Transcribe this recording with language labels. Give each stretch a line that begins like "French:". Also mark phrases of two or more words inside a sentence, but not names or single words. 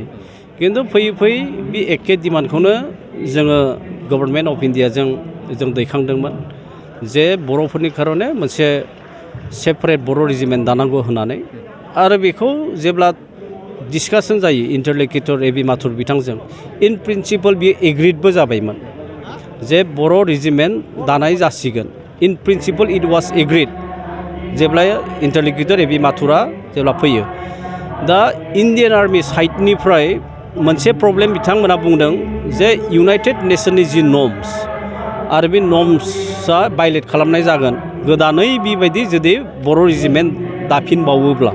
Bodo: खिन्थु फैयै फैयै बे एखे डिमान्डखौनो जोङो
English: Government of India
Bodo: जों दैखांदोंमोन जे बर'फोरनि खारने मोनसे सेपारेट बर' रेजिमेन्ट दानांगौ होननानै आरो बेखौ जेब्ला डिसकासन जायो इन्टारल'किटर ए.बि. माथुर बिथांजों
English: in principle
Bodo: बियो एग्रिडबो जाबायमोन जे बर' रेजिमेन्ट दानाय जासिगोन।
English: in principle it was agreed जेब्ला इन्टारल'किटर ए.बि.
Bodo: माथुरा जेब्ला फैयो। दा इन्डियान आर्मि साइडनिफ्राय मोनसे प्रब्लेम बिथांमोना बुंदों जे इउनाइटेड नेसननि जि नर्म्स आरो बे नर्म्सआ भायलेट खालामनाय जागोन गोदानै बेबायदि जुदि बर' रेजिमेन्ट दाफिनबावोब्ला।